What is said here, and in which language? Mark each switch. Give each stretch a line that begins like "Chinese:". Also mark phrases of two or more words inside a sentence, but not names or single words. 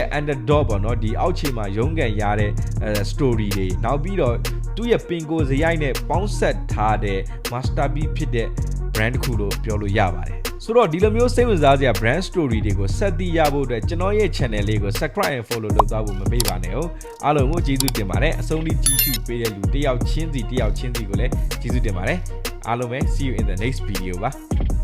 Burmese: underdog ပေါ့နော်ဒီအောက်ခြေမှာရုန်းကန်ရတဲ့ story တွေနောက်ပြီးတော့သူ့ရဲ့ပင်ကိုယ်စရိုက်နဲ့ပေါင်းဆက်ထားတဲ့ masterpiece ဖြစ်တဲ့ brand တစ်ခုလို့ပြောလို့ရပါတယ်ဆိုတော့ဒီလိုမျိုးစိတ်ဝင်စားစရာ
English: brand story
Burmese: တွေကိုဆက်သိရဖို့အတွက်ကျွန်တော်ရဲ့ channel လေးကို
English: subscribe and follow
Burmese: လုပ်သွားဖို့မမေ့ပါနဲ့ဟုတ်အားလုံးကိုကျေးဇူးတင်ပါတယ်အဆုံးထိကြည့်ရှုပေးတဲ့လူတယောက်ချင်းစီကိုလည်းကျေးဇူးတင်ပါတယ်အားလုံးပဲ
English: see you in the next video
Burmese: ပါ